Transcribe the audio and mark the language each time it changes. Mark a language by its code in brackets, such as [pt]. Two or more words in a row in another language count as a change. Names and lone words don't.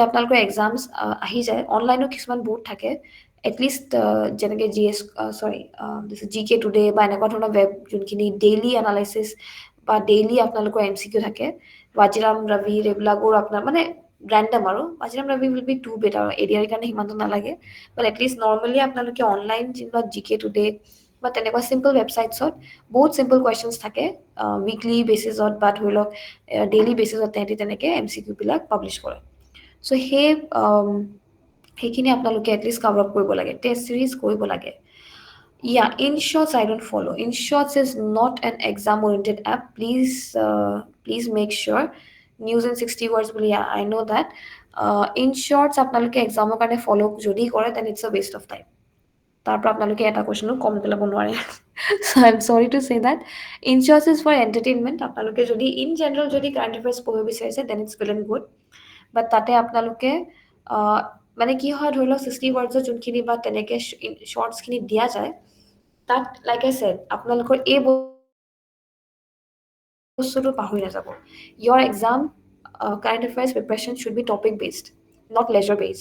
[as] যেতিয়া আপোনালোকৰ এক্সামছ আহি যায়, অনলাইনো কিছুমান বহুত থাকে, এটলিষ্ট যেনেকৈ জি এছ চৰি জি কে টুডে বা এনেকুৱা ধৰণৰ ৱেব যোনখিনি [en] daily analysis [as] বা ডেইলি আপোনালোকৰ এম চি কিউ থাকে, ৱাজিৰাম ৰবিৰ এইবিলাকৰ আপোনাৰ মানে ৰেণ্ডম আৰু ৱাজিৰাম ৰবি [en] will be too bad [as] আৰু এৰিয়াৰ কাৰণে সিমানটো নালাগে, বাট [en] at least normally [as] আপোনালোকে অনলাইন যিবিলাক জি কে টুডে বা তেনেকুৱা [en] simple websites [as] বহুত [en] simple questions [as] থাকে, [en] weekly basis [as] বা ধৰি লওক [en] daily basis [as] তেহেঁতি তেনেকৈ এম চি কিউবিলাক পাব্লিছ কৰে। চ' সেইখিনি আপোনালোকে এটলিষ্ট [en] cover up [as] কৰিব লাগে, [en] test series [as] কৰিব লাগে। [en] Yeah, InShots I don't follow. InShots is not an exam-oriented app. Please make sure. News in 60 words. Yeah, I know that. [as] InShots আপোনালোকে এক্সামৰ কাৰণে ফ'ল' যদি কৰে [en] then it's a waste of time. [as] তাৰ পৰা আপোনালোকে এটা কুৱেশ্যনো কম পেলাব নোৱাৰে। [en] So I'm sorry to say that. InShots is for entertainment. [as] আপোনালোকে যদি [en] in general [as] যদি [en] current affairs [as] পঢ়িব বিচাৰিছে [en] then it's well and good. [as] বাট তাতে আপোনালোকে মানে কি হয় ধৰি লওক 60 ৱৰ্ডছত যোনখিনি বা তেনেকৈ শ্বৰ্টছখিনি দিয়া যায়, তাত [en] like I said [as] আপোনালোকৰ এই বস্তুটো পাহৰি নাযাব। [en] Your exam current affairs preparation should be topic based, not ledger based.